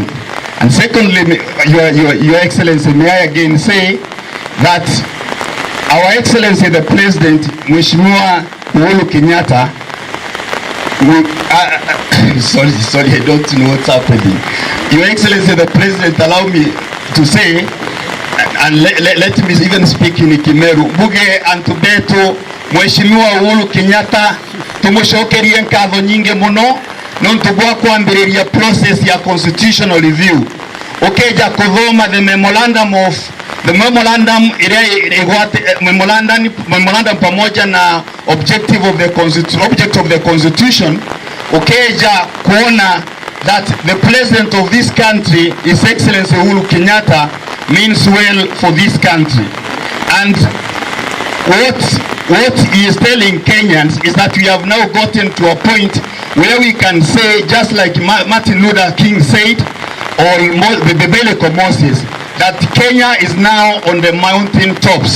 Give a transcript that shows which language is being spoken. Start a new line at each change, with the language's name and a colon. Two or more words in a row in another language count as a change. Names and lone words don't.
English: And secondly, Your Excellency, may I again say that Our Excellency the President, Mheshimiwa Uhuru Kenyatta, sorry, I don't know what's happening. Your Excellency the President, allow me to say, and let me even speak in Kimeru.
Meru: Buge antubetu Mheshimiwa Uhuru Kenyatta tumushokerie nkatho nyingi muno nontugwa kwambiriria process ya
English: constitutional review.
Meru: Ukeja kuthoma
English: the memorandum
Swahili: pamoja na
English: object of the constitution,
Meru: ukeja kuona
English: that the president of this country, His Excellency Uhuru Kenyatta, means well for this country. And what he is telling Kenyans is that we have now gotten to a point where we can say, just like Martin Luther King said, or the biblical Moses, that Kenya is now on the mountain tops.